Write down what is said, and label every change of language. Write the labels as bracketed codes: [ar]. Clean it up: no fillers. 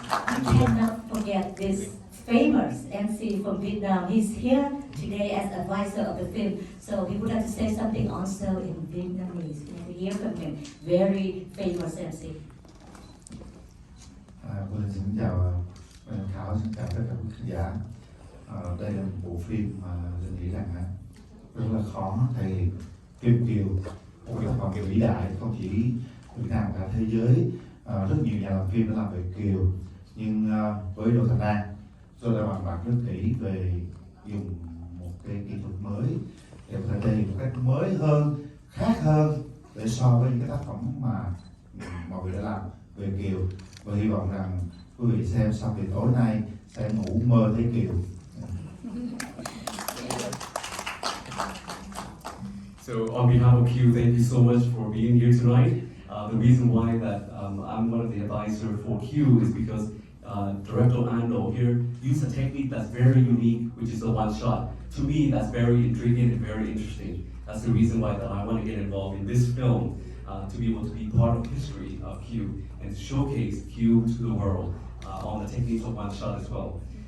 [en] You cannot forget this famous MC from Vietnam. He's here today as advisor of the film. So he would like to say something also in Vietnamese. You know, we hear from him. Very famous MC. [vi] Xin chào ban giám khảo, xin chào tất cả quý khán giả. Đây là một bộ phim mà Linh nghĩ rằng rất là khó thể hiện. Kieu, một tác phẩm vĩ đại không chỉ Việt Nam mà cả thế giới. Rất nhiều nhà làm phim đã làm về Kieu, nhưng với Do Thanh An, tôi đã bàn bạc rất kỹ về dùng một cái kỹ thuật mới để có thể thể hiện một cách mới hơn, khác hơn để so với những cái tác phẩm mà mọi người đã làm về Kieu. Và hy vọng rằng quý vị xem xong thì tối nay sẽ ngủ mơ thấy Kieu. [en] So on behalf of Kieu, thank you so much for being here tonight. The reason why that I'm one of the advisors for Kieu is because Director Ando here used a technique that's very unique, which is a one shot. To me, that's very intriguing and very interesting. That's the reason why that I want to get involved in this film, to be able to be part of history of Kieu and showcase Kieu to the world on the techniques of one shot as well.